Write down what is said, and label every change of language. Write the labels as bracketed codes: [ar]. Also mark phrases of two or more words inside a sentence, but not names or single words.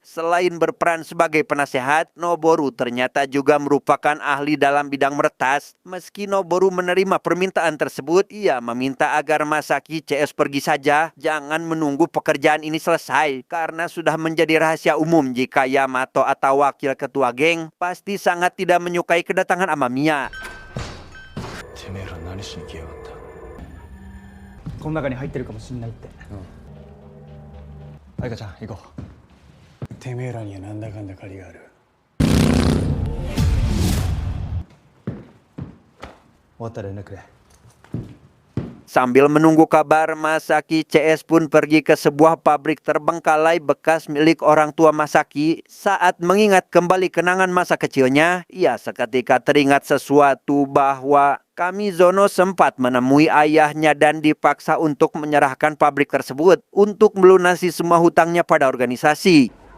[id] Selain berperan sebagai penasehat, Noboru ternyata juga merupakan ahli dalam bidang meretas. Meski Noboru menerima permintaan tersebut, ia meminta agar Masaki CS pergi saja, jangan menunggu pekerjaan ini selesai, karena sudah menjadi rahasia umum jika Yamato atau wakil ketua geng pasti sangat tidak menyukai kedatangan Amamiya. [ja] この中に入ってるかもしんないって。愛花ちゃん行こう。てめえらにはなんだかんだ借りがある。終わったら連絡くれ。 [id] Sambil menunggu kabar, Masaki CS pun pergi ke sebuah pabrik terbengkalai bekas milik orang tua Masaki. Saat mengingat kembali kenangan masa kecilnya, ia seketika teringat sesuatu bahwa Kamizono sempat menemui ayahnya dan dipaksa untuk menyerahkan pabrik tersebut untuk melunasi semua hutangnya pada organisasi.